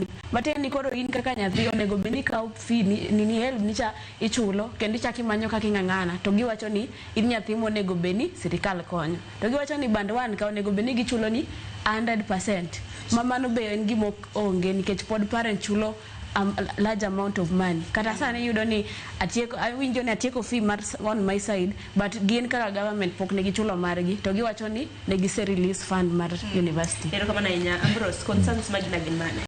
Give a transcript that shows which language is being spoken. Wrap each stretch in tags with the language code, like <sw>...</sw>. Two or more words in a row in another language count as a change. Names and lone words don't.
<luo>Matene ni koro in kaka nyathi onego beni kaw fini ni help nicha ichulo kendo ichaki manyo kaka ing'ang'ana to giwacho ni in nyathi monego beni sirikal konyo. To giwacho ni band 1 ka onego beni gichulo ni 100%. Mamano be en gimo onge nikech pod parent chulo</luo> <en>large amount of money.</en> <luo>Kata sani yudo ni awinjo ni atieko fee mar</luo> <en>on my side but</en> <luo>gin kaka government pok ne gichulo margi to giwacho ni ne gise</luo> <en>release fund</en> <luo>mar university. Erokamano ahinya Ambrose, concerns magina gin mane?</luo>